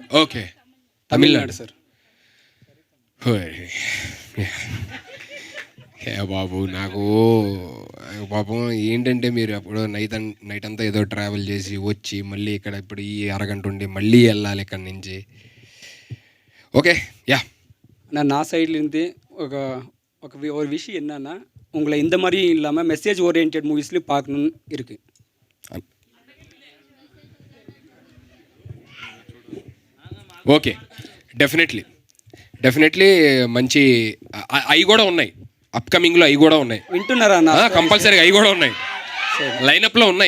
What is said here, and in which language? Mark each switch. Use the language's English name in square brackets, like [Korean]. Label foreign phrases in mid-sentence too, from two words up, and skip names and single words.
[Telugu] ఓకే, తమిళనాడు సార్. బాబు నాకు పాపం ఏంటంటే మీరు అప్పుడు నైట్ అంతా ఏదో ట్రావెల్ చేసి వచ్చి మళ్ళీ ఇక్కడ ఇప్పుడు ఈ అరగంట ఉండి మళ్ళీ వెళ్ళాలి ఇక్కడి నుంచి. [Tamil] ஓகே யா நான் சைட்லேருந்து ஒரு விஷயம் என்னன்னா உங்களை இந்த மாதிரி இல்லாமல் [English] message oriented [Tamil] மூவிஸ்லேயும் பார்க்கணுன்னு இருக்குது. [Telugu] ఓకే, డెఫినెట్లీ మంచి అవి కూడా ఉన్నాయి, అప్కమింగ్లో అవి కూడా ఉన్నాయి. వింటున్నారా? కంపల్సరీగా అవి కూడా ఉన్నాయి, లైనప్లో ఉన్నాయి.